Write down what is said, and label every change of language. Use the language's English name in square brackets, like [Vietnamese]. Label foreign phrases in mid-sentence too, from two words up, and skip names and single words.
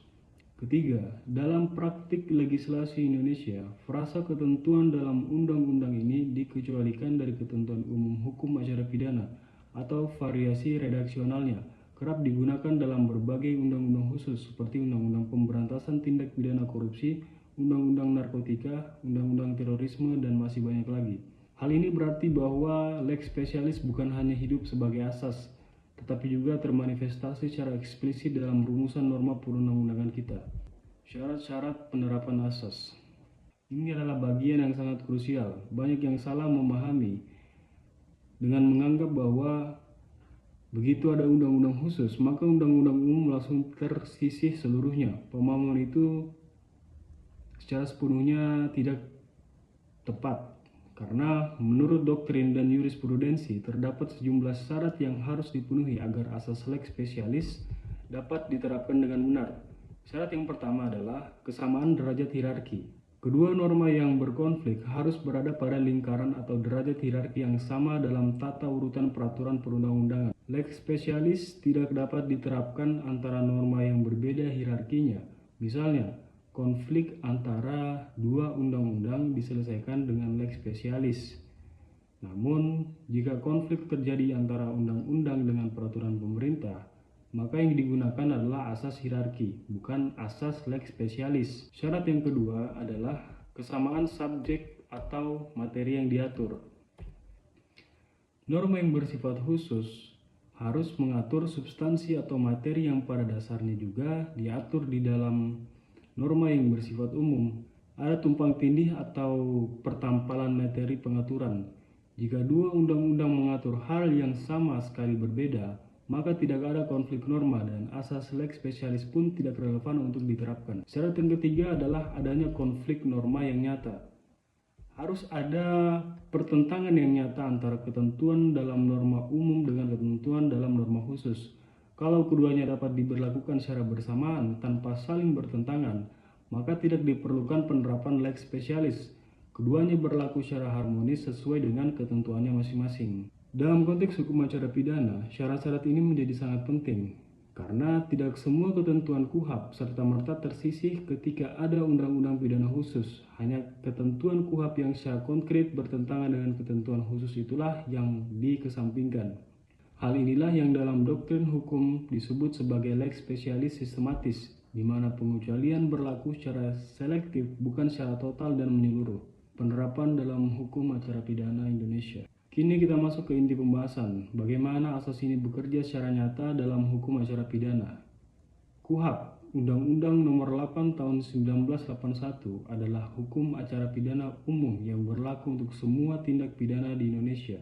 [Indonesian] Ketiga, dalam praktik legislasi Indonesia, frasa ketentuan dalam undang-undang ini dikecualikan dari ketentuan umum hukum acara pidana atau variasi redaksionalnya kerap digunakan dalam berbagai undang-undang khusus seperti Undang-Undang Pemberantasan Tindak Pidana Korupsi, Undang-Undang Narkotika, Undang-Undang Terorisme, dan masih banyak lagi. Hal ini berarti bahwa [Latin] lex specialis [Indonesian] bukan hanya hidup sebagai asas, tetapi juga termanifestasi secara eksplisit dalam rumusan norma perundang-undangan kita. Syarat-syarat penerapan asas. Ini adalah bagian yang sangat krusial. Banyak yang salah memahami dengan menganggap bahwa begitu ada undang-undang khusus, maka undang-undang umum langsung tersisih seluruhnya. Pemahaman itu secara sepenuhnya tidak tepat. Karena menurut doktrin dan jurisprudensi terdapat sejumlah syarat yang harus dipenuhi agar asas [Latin] lex specialis [Indonesian] dapat diterapkan dengan benar. Syarat yang pertama adalah kesamaan derajat hierarki. Kedua norma yang berkonflik harus berada pada lingkaran atau derajat hierarki yang sama dalam tata urutan peraturan perundang-undangan. [Latin] Lex specialis [Indonesian] tidak dapat diterapkan antara norma yang berbeda hierarkinya. Misalnya, konflik antara dua undang-undang diselesaikan dengan [Latin] lex specialis. [Indonesian] Namun, jika konflik terjadi antara undang-undang dengan peraturan pemerintah, maka yang digunakan adalah asas hierarki, bukan asas [Latin] lex specialis. [Indonesian] Syarat yang kedua adalah kesamaan subjek atau materi yang diatur. Norma yang bersifat khusus harus mengatur substansi atau materi yang pada dasarnya juga diatur di dalam norma yang bersifat umum. Ada tumpang tindih atau pertampalan materi pengaturan. Jika dua undang-undang mengatur hal yang sama sekali berbeda, maka tidak ada konflik norma dan asas [Latin] lex specialis [Indonesian] pun tidak relevan untuk diterapkan. Syarat yang ketiga adalah adanya konflik norma yang nyata. Harus ada pertentangan yang nyata antara ketentuan dalam norma umum dengan ketentuan dalam norma khusus. Kalau keduanya dapat diberlakukan secara bersamaan tanpa saling bertentangan, maka tidak diperlukan penerapan [Latin] lex specialis. [Indonesian] Keduanya berlaku secara harmonis sesuai dengan ketentuannya masing-masing. Dalam konteks hukum acara pidana, syarat-syarat ini menjadi sangat penting karena tidak semua ketentuan KUHP serta-merta tersisih ketika ada undang-undang pidana khusus. Hanya ketentuan KUHP yang secara konkret bertentangan dengan ketentuan khusus itulah yang dikesampingkan. Hal inilah yang dalam doktrin hukum disebut sebagai [Latin] lex specialis [Indonesian] sistematis, di mana pengecualian berlaku secara selektif bukan secara total dan menyeluruh. Penerapan dalam hukum acara pidana Indonesia. Kini kita masuk ke inti pembahasan, bagaimana asas ini bekerja secara nyata dalam hukum acara pidana. KUHP, Undang-Undang Nomor 8 Tahun 1981 adalah hukum acara pidana umum yang berlaku untuk semua tindak pidana di Indonesia.